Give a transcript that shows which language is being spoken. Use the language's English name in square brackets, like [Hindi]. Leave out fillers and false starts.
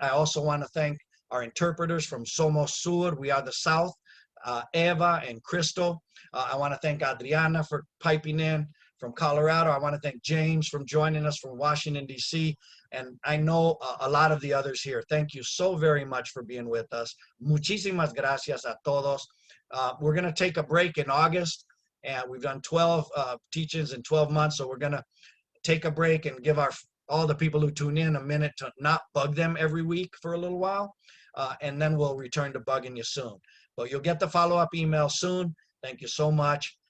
[English] I also want to thank our interpreters from Somos Sur, We Are the South, Eva and Crystal. I want to thank Adriana for piping in from Colorado. I want to thank James for joining us from Washington, D.C. And I know a lot of the others here. Thank you so very much for being with us. [Spanish] Muchísimas gracias a todos. [English] We're going to take a break in August, and we've done 12 teachings in 12 months. So we're going to take a break and give all the people who tune in a minute to not bug them every week for a little while. And then we'll return to bugging you soon. But you'll get the follow-up email soon. Thank you so much.